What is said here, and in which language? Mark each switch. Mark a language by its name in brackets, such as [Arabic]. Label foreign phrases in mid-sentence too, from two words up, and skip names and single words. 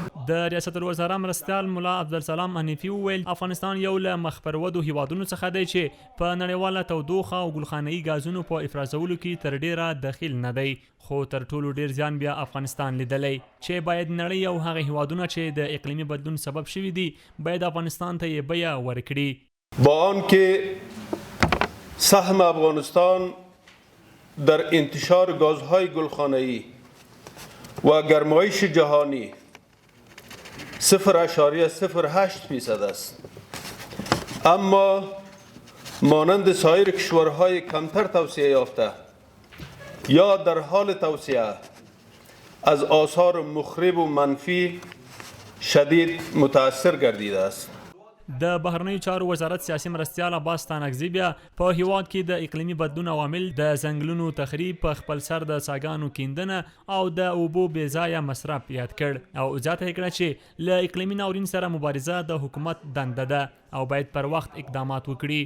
[Pashto] د ریاست الوزرا مرستیال ملا عبدالسلام حنیفي وویل افغانستان یو له مخپرودو هیوادونو څخه دی چې په نړیواله تودوخه او ګلخانه‌ایي ګازونو په افرازولو کې تر ډیره دخیل نه دی، خو تر ټولو ډیر زیان بیا افغانستان لیدلی چې باید نړۍ او هغه هیوادونه چې د اقلیمي بدلون سبب شوي دي باید افغانستان ته یې بیه ورکړي. [Persian] با آنکه سهم افغانستان در انتشار گازهای گلخانه‌ای و گرمایش جهانی 0.08% است، اما مانند سایر کشورهای کمتر توسعه یافته یا در حال توسعه از آثار مخرب و منفی شدید متاثر گردیده است. [Pashto] د بهرنیو چارو وزارت سیاسي مرستیال عباس تانکزي بیا په هیواد کې د اقلیمي بدلون عوامل د ځنګلونو تخریب، په خپل سر د څاګانو کیندنه او د اوبو بې ځایه مصرف یاد کړ او زیاته یې کړه چې له اقلیمي ناورین سره مبارزه د حکومت دنده ده او باید پر وخت اقدامات وکړي.